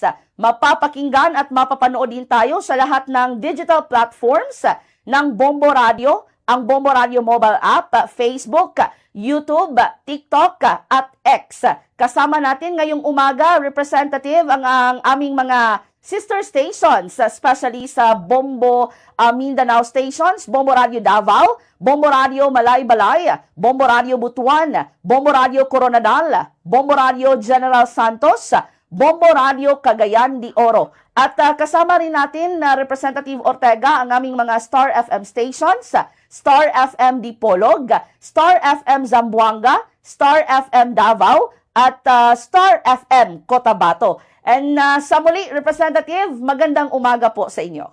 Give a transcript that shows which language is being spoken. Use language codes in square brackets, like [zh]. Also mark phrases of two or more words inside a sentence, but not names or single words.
[tl] Mapapakinggan at mapapanood din tayo sa lahat ng digital platforms ng Bombo Radio, ang Bombo Radio mobile app, Facebook, YouTube, TikTok at X. Kasama natin ngayong umaga, Representative, ang aming mga [en] sister stations, especially [tl] sa Bombo Mindanao stations, Bombo Radio Davao, Bombo Radio Malaybalay, Bombo Radio Butuan, Bombo Radio Coronadal, Bombo Radio General Santos, Bombo Radio Cagayan de Oro. At kasama rin natin na Representative Ortega ang aming mga Star FM stations, Star FM Dipolog, Star FM Zamboanga, Star FM Davao, at Star FM Cotabato. And sa muli, Representative, magandang umaga po sa inyo.